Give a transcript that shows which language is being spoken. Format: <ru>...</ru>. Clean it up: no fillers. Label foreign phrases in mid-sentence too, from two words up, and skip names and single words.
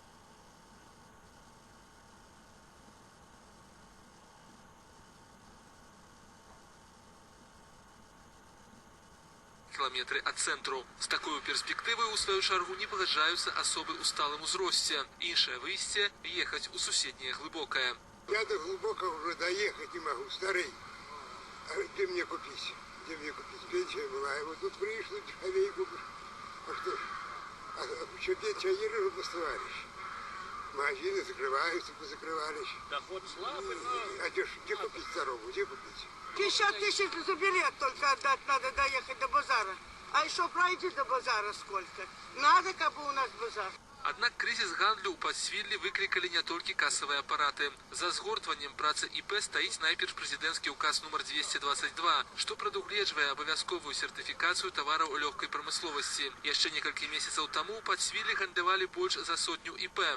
<be>Кіламетры ад цэнтру. З такой перспектывай у сваю чаргу не пагаджаюцца асобы ў сталым узросце. Іншае выйсце – ехаць у суседняе глыбокае.</be> <ru>Я до глубокого уже доехать не могу, старый. А где мне купить? Где мне купить? Пенсия была, и вот тут пришли, дешевей купишь. А что ж? А что пенсионеры бастовались? Магазины закрываются, позакрывались. Доход слабый, А где купить здоровую, где купить? 50 тысяч за билет только отдать надо доехать до базара. А еще пройти до базара сколько? Надо, как бы у нас базар.</ru> <be>Аднак крызіс гандлю ў Падсвіллі выклікалі не толькі касавыя апараты. За згортваннем працы ІП стаіць найперш прэзідэнцкі ўказ нумар 222, што прадугледжвае абавязковую сертыфікацыю тавараў лёгкай прамысловасці. Яшчэ некалькі месяцаў таму ў Падсвіллі гандлявалі больш за 100 ІП.</be>